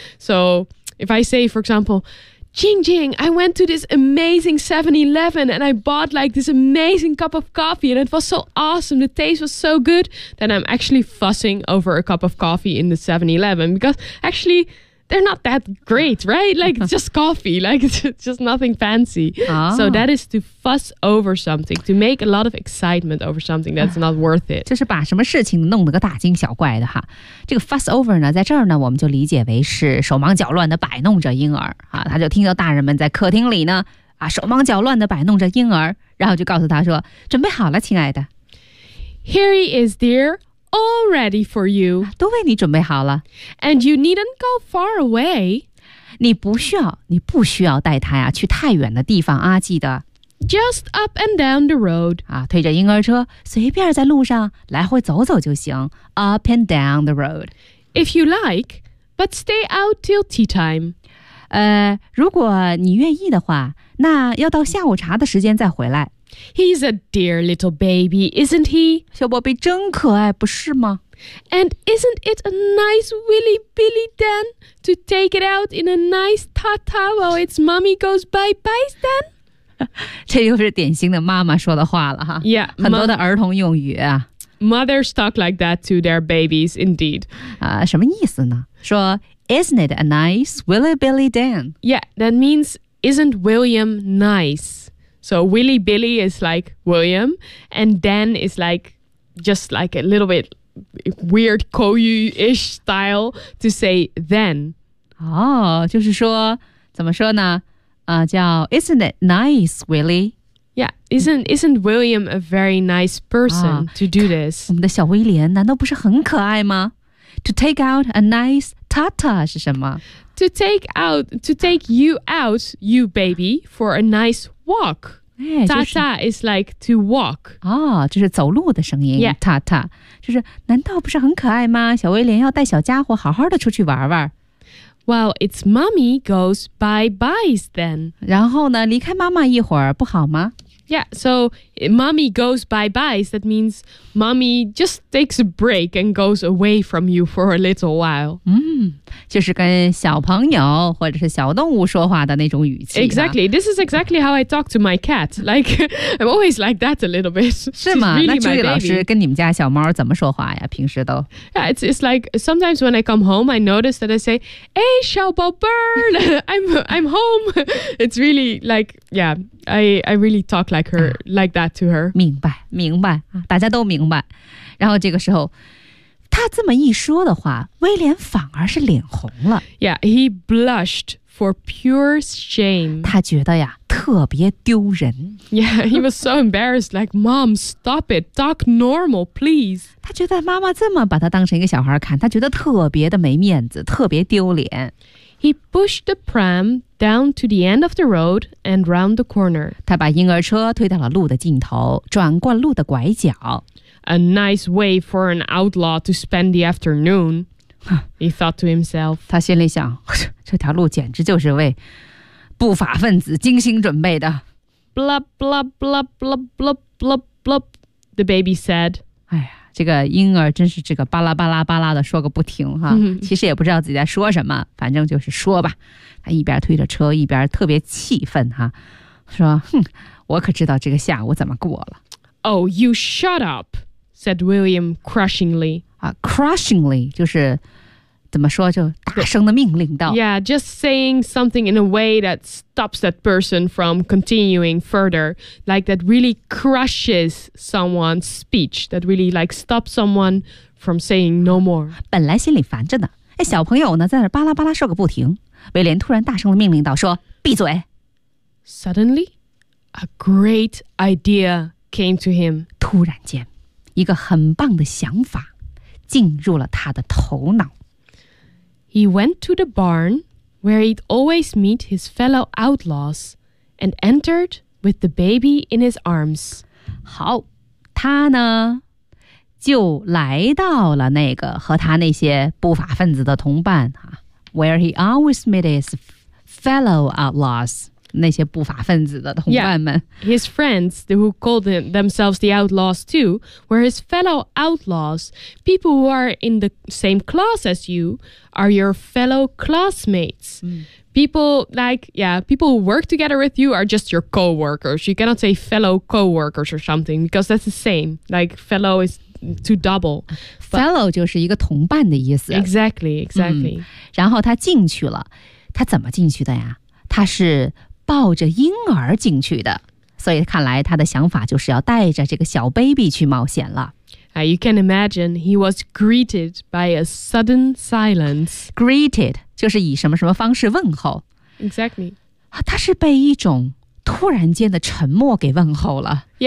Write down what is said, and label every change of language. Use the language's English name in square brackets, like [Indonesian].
[English] So if I say, for example, Jing Jing, I went to this amazing 7-Eleven and I bought like this amazing cup of coffee and it was so awesome, the taste was so good, then I'm actually fussing over a cup of coffee in the 7-Eleven because actually they're not that great, right? Like it's just coffee, like it's just nothing fancy. So that is to fuss over something, to make a lot of excitement over something that's not worth it. [Chinese] 就是把什么事情弄得个大惊小怪的哈。这个 [English] fuss over [Chinese] 呢，在这儿呢，我们就理解为是手忙脚乱的摆弄着婴儿啊。他就听到大人们在客厅里呢，啊，手忙脚乱的摆弄着婴儿，然后就告诉他说，准备好了，亲爱的。 [English] Here he is, dear. All ready for you. [Chinese] 都为你准备好了。 [English] And you needn't go far away. [Chinese] 你不需要带他呀去太远的地方啊，记得。 [English] Just up and down the road. [Chinese] 啊，推着婴儿车，随便在路上来回走走就行。 [English] Up and down the road. If you like, but stay out till tea time. [Chinese] 如果你愿意的话，那要到下午茶的时间再回来。 [English] He's a dear little baby, isn't he? [Chinese] 小宝贝真可爱，不是吗？ [English] And isn't it a nice willy billy then to take it out in a nice ta-ta while its mommy goes bye-bye then? [Chinese] 这又是典型的妈妈说的话了哈。 [English] Yeah, [Chinese] 很多的儿童用语啊。 [English] Mothers talk like that to their babies, indeed. [Chinese] 什么意思呢？ [English] 说 isn't it a nice willy billy then? Yeah, that means isn't William nice? So, Willy Billy is like William, and Dan is like, just like a little bit weird Koyu-ish style to say then. [Chinese] Oh, 就是说,怎么说呢?叫 [English] isn't it nice, Willy? Yeah, isn't William a very nice person to do this? [Chinese] 我们的小威廉难道不是很可爱吗? [English] To take out a nice tata [Chinese] 是什么? [English] to take you out, you baby, for a nice walk. Ta-ta is like to walk. [Chinese] 哦，就是走路的声音。Ta-ta，就是难道不是很可爱吗？小威廉要带小家伙好好的出去玩玩。 [English] Well, it's mommy goes bye-byes then. [Chinese] 然后呢，离开妈妈一会儿不好吗？ [English] Yeah, so mommy goes bye-byes. That means mommy just takes a break and goes away from you for a little while. [Chinese] 就是跟小朋友或者是小动物说话的那种语气。 [English] Exactly. This is exactly how I talk to my cat. Like, I'm always like that a little bit. [Chinese] 是吗？那朱莉老师跟你们家小猫怎么说话呀？平时都。 [English] Yeah, it's like sometimes when I come home, I notice that I say, Hey, [Chinese] 小宝贝儿, [English] I'm home. It's really like, yeah. I really talk like her, like that to her. [Chinese] 明白，明白，大家都明白。然后这个时候，他这么一说的话，威廉反而是脸红了。 [English] Yeah, he blushed for pure shame. [Chinese] 他觉得呀，特别丢人。 [English] Yeah, he was so embarrassed, like, Mom, stop it, talk normal, please. [Chinese] 他觉得妈妈这么把他当成一个小孩看，他觉得特别的没面子，特别丢脸。 [English] He pushed the pram down to the end of the road and round the corner. [Chinese] 他把婴儿车推到了路的尽头，转过路的拐角。 [English] A nice way for an outlaw to spend the afternoon, he thought to himself. [Chinese] 他心里想，这条路简直就是为不法分子精心准备的。 [English] Blub, blub, blub, blub, blub, blub, blub, the baby said. [Chinese] 哎呀，这个婴儿真是这个巴拉巴拉巴拉的说个不停哈，其实也不知道自己在说什么，反正就是说吧。他一边推着车，一边特别气愤哈，说：“哼，我可知道这个下午怎么过了。” [English] Oh, you shut up, said William crushingly. [Chinese] 啊 ，crushingly 就是怎么说，就大声的命令道。 [English] Yeah, just saying something in a way that stops that person from continuing further, like that really crushes someone's speech, that really like stops someone from saying no more. [Chinese] 本来心里烦着呢，哎，小朋友呢在那巴拉巴拉说个不停。威廉突然大声地命令道，说，闭嘴。 [English] Suddenly, a great idea came to him. [Chinese] 突然间，一个很棒的想法进入了他的头脑。 [English] He went to the barn where he'd always meet his fellow outlaws and entered with the baby in his arms. [Chinese] 好，他呢，就来到了那个和他那些不法分子的同伴啊。 [English] Where he always met his fellow outlaws, [Chinese] 那些不法分子的同伴们。 [English] Yeah, his friends, who called themselves the outlaws too, were his fellow outlaws. People who are in the same class as you are your fellow classmates. People who work together with you are just your co-workers. You cannot say fellow co-workers or something, because that's the same. Like, fellow is... To double. [Chinese] Fellow 就是一个同伴的意思。 [English] Exactly, exactly.、 [Chinese] 然后他进去了。他怎么进去的呀？他是抱着婴儿进去的。所以看来他的想法就是要带着这个小 baby 去冒险了。 [English] You can imagine he was greeted by a sudden silence. [Chinese] Greeted 就是以什么什么方式问候。 [English] Exactly. [Chinese] 他是被一种突然间的沉默给问候了。